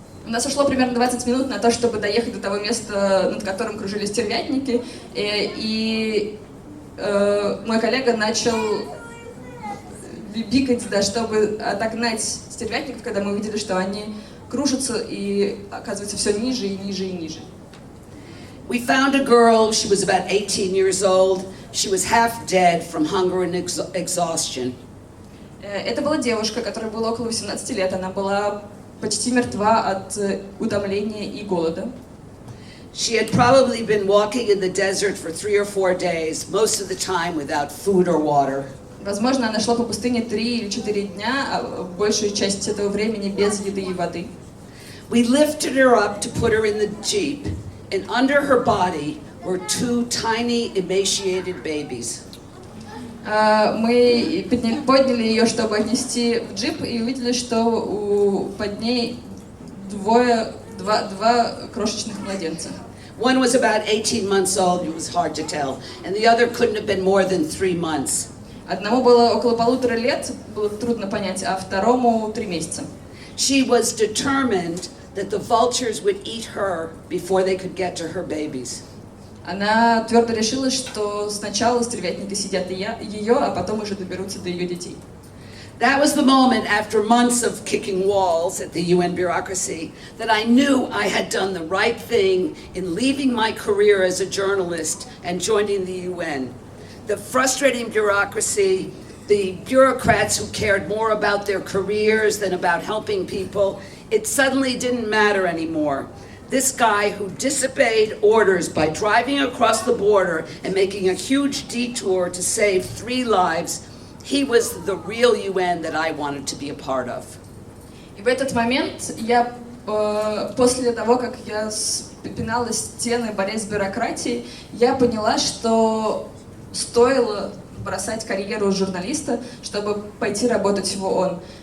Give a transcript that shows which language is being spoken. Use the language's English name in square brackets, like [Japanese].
[Russian] У нас ушло примерно 20 минут на то, чтобы доехать до того места, над которым кружились стервятники, и мой коллега начал бикать, да, чтобы отогнать стервятников, когда мы увидели, что они кружится и оказывается все ниже и ниже и ниже. [English] We found a girl, she was about 18 years old. She was half dead from hunger and exhaustion. [Russian] Это была девушка, которой было около 18 лет. Она была почти мертва от утомления и голода. [English] She had probably been walking in the desert for 3 or 4 days, most of the time without food or water. [Russian] Возможно, она шла по пустыне 3 или 4 дня, а большую часть этого времени без еды и воды. [English] We lifted her up to put her in the Jeep, and under her body were 2 tiny emaciated babies. [Russian] Мы подняли ее, чтобы отнести в джип, и увидели, что под ней два крошечных младенца. [English] One was about 18 months old, it was hard to tell, and the other couldn't have been more than 3 months. [Russian] Одному было около 1,5 лет, было трудно понять, а второму 3 месяца. [English] She was determined that the vultures would eat her before they could get to her babies. [Russian] Она твердо решила, что сначала стервятники съедят ее, а потом уже доберутся до ее детей. [English] That was the moment, after months of kicking walls at the UN bureaucracy, that I knew I had done the right thing in leaving my career as a journalist and joining the UN. The frustrating bureaucracy, the bureaucrats who cared more about their careers than about helping people, it suddenly didn't matter anymore. This guy who disobeyed orders by driving across the border and making a huge detour to save 3 lives, he was the real UN that I wanted to be a part of. [Russian] И в этот момент я, после того, как я пинала стены, борясь с бюрократией, я поняла, что стоило бросать карьеру журналиста, чтобы пойти работать в ООН.